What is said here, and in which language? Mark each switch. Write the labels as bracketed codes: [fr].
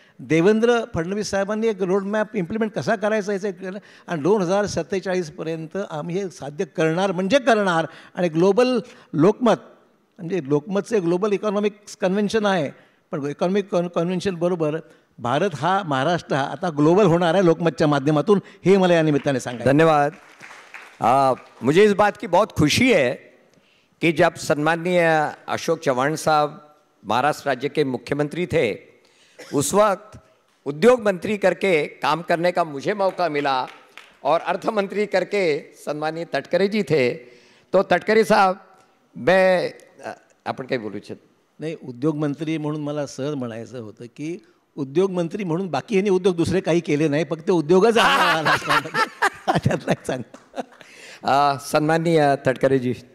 [mr] देवेंद्र फडणवीस साहेबांनी एक roadmap implement कसा करायचा याचं केलं आणि 2047पर्यंत आम्ही हे साध्य करणार म्हणजे करणार. आणि ग्लोबल लोकमत म्हणजे लोकमतचं ग्लोबल इकॉनॉमिक कन्व्हेन्शन आहे, पण इकॉनॉमिक कन्व्हेन्शनबरोबर भारत हा, महाराष्ट्र हा आता ग्लोबल होणार आहे लोकमतच्या माध्यमातून, हे मला या निमित्ताने सांगायचं. धन्यवाद. [hi] मुझे इस बात की बहुत खुशी है कि जब सम्माननीय अशोक चव्हाण साहब महाराष्ट्र राज्य के मुख्यमंत्री थे, उस वक्त उद्योग मंत्री करके काम करने का मुझे मौका मिला और अर्थ मंत्री करके सम्माननीय तटकरे जी थे. तो तटकरे साहब, मैं [mr] आपण काही बोलू [hi] इच्छित [mr] नाही. उद्योगमंत्री म्हणून मला सहज म्हणायचं होतं की उद्योगमंत्री म्हणून बाकी ह्यांनी उद्योग दुसरे काही केले नाही, फक्त उद्योगच त्यातला एक सांग. सन्माननीय तटकरे जी,